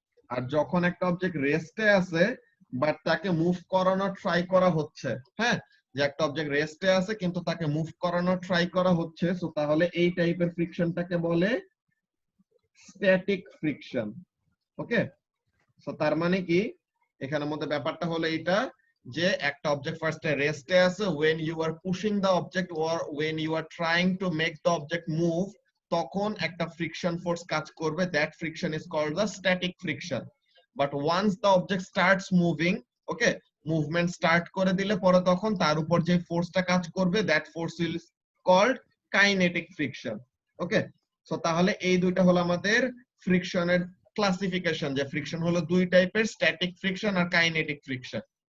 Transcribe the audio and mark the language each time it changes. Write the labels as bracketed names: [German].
[Bangla] আর যখন একটা অবজেক্ট রেস্টে আছে বাট তাকে মুভ করানোর ট্রাই করা হচ্ছে, হ্যাঁ, যে একটা অবজেক্ট রেস্টে আছে কিন্তু তাকে মুভ করানোর ট্রাই করা হচ্ছে, সো তাহলে এই টাইপের ফ্রিকশনটাকে বলে স্ট্যাটিক ফ্রিকশন। ওকে, সো তার মানে কি এখানের মধ্যে ব্যাপারটা হলো এইটা, যে একটা অবজেক্ট ফার্স্টে রেস্টে আছে, [English] when you are pushing the object or when you are trying to make the object move, [Bangla] তখন একটা ফ্রিকশন ফোর্স কাজ করবে, [English] that friction is called the static friction. But once the object starts moving, okay, [Bangla] movement start করে দিলে পরে তখন তার উপর যে ফোর্সটা কাজ করবে, [English] that force is called kinetic friction. [Bangla] Okay, so তাহলে এই দুইটা হলো আমাদের ফ্রিকশনের ক্লাসিফিকেশন, যে ফ্রিকশন হলো দুই টাইপের, স্ট্যাটিক ফ্রিকশন আর কাইনেটিক ফ্রিকশন।